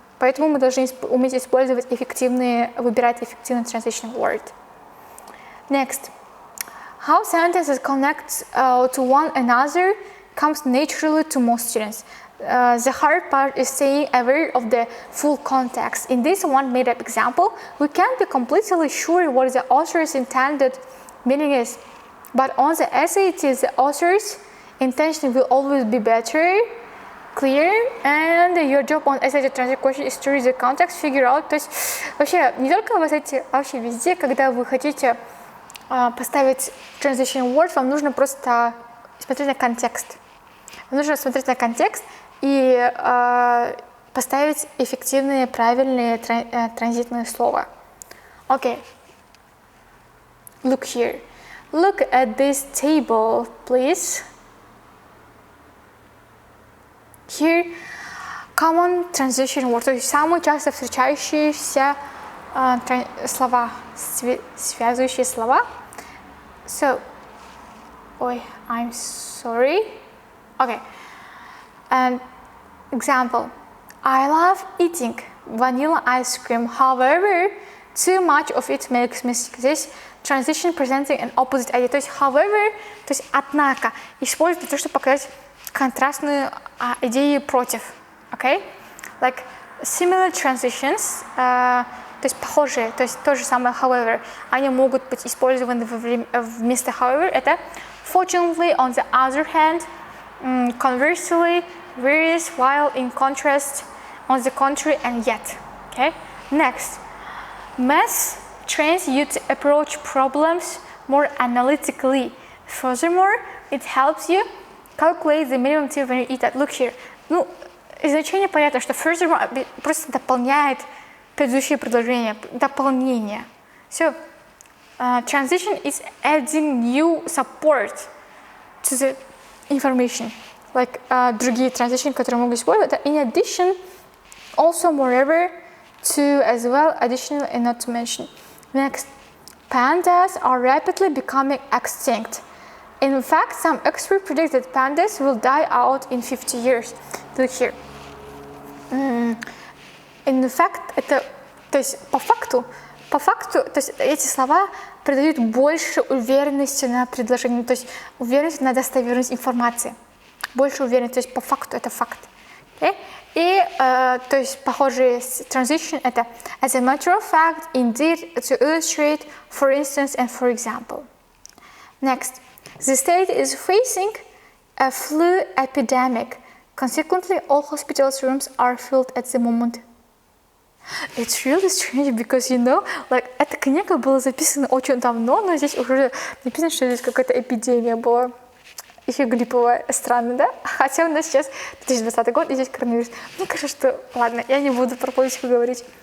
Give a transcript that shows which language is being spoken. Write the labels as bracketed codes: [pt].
[ru] Поэтому мы должны уметь использовать выбирать эффективный transition word. [en] Next. How sentences connect to one another comes naturally to most students. The hard part is staying aware of the full context. In this one made-up example, we can't be completely sure what the author's intended meaning is. But on the SAT, the author's intention will always be better, clear, and your job on SAT translate question is to read the context, figure out. [ru] То есть вообще не только в SAT, а вообще везде, когда вы хотите поставить transition word, вам нужно просто смотреть на контекст. Вам нужно смотреть на контекст и поставить эффективные, правильные транзитные слова. [en] Okay. Look here. Look at this table, please. Here, common transition word, [ru] то есть самые часто встречающиеся слова, связывающие слова. [en] So, I'm sorry. Okay. And example, I love eating vanilla ice cream. However, too much of it makes me sick. [ru] Здесь [en] transition presenting an opposite idea. [ru] То есть, however, то есть однако, используют для того, чтобы показать контрастную идею против. [en] Okay? Like similar transitions, [ru] то есть похожие, то есть то же самое however, они могут быть использованы вместо however. Это [en] fortunately, on the other hand, conversely, whereas, while, in contrast, on the contrary, and yet. Okay? Next, math trains you to approach problems more analytically. Furthermore, it helps you calculate the minimum time when you eat that. Look here. [ru] Ну, из значения понятно, что furthermore просто дополняет предыдущее предложение, дополнение. [en] So, transition is adding new support to the information. [ru] Like другие transition, которые могут использовать. [en] In addition, also moreover, to as well, additional and not to mention. Next, pandas are rapidly becoming extinct. In fact, some experts predict that pandas will die out in 50 years. Look here. In fact, [ru] это То есть по факту, то есть эти слова придают больше уверенности на предложение, то есть уверенность на достоверность информации. Больше уверенности, то есть по факту это факт. [en] Okay? [ru] И то есть похожие [en] transition [ru] это [en] as a matter of fact, indeed, to illustrate, for instance, and for example. Next, the state is facing a flu epidemic. Consequently, all hospitals rooms are filled at the moment. It's really strange because, you know, like, [ru] эта книга была записана очень давно, но здесь уже написано, что здесь какая-то эпидемия была. Еще глиповая, странно, да? Хотя у нас сейчас 2020 год, и здесь коронавирус. Мне кажется, что... Ладно, я не буду про политику говорить.